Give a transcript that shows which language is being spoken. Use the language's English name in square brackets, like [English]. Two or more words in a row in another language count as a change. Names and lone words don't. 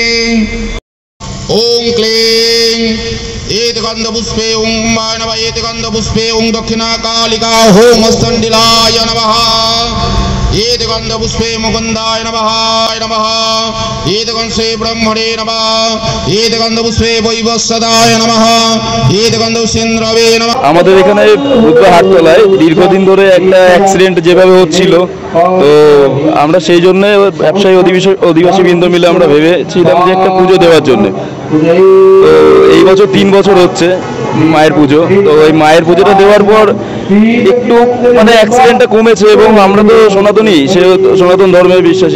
[Sanskrit] ओम क्लीं एत गंधपुष्पे ओं माय नमः एत गंधपुष्पे ओं दक्षिणा कालिका होम स्तंडिलाय नमः एत गंधपुष्पे मुकुंदाय नमः एत गंधे ब्रह्मणे नमः एत गंधपुष्पे वैवस्वताय नमः एत गंधपुष्पेन्द्रवे नमः। [Bangla] আমাদের এখানে বুধবার হাটতলায় দীর্ঘদিন ধরে একটা অ্যাক্সিডেন্ট যেভাবে হচ্ছিল, তো আমরা সেই জন্য ব্যবসায়ী অধিবাসী বৃন্দ মিলে আমরা ভেবেছিলাম যে একটা পুজো দেওয়ার জন্য। তো এই বছর 3 বছর হচ্ছে মায়ের পুজো। তো ওই মায়ের পুজোটা দেওয়ার পর একটু মানে অ্যাক্সিডেন্টটা কমেছে এবং আমরা তো সনাতনী, সে সনাতন ধর্মের বিশ্বাসী।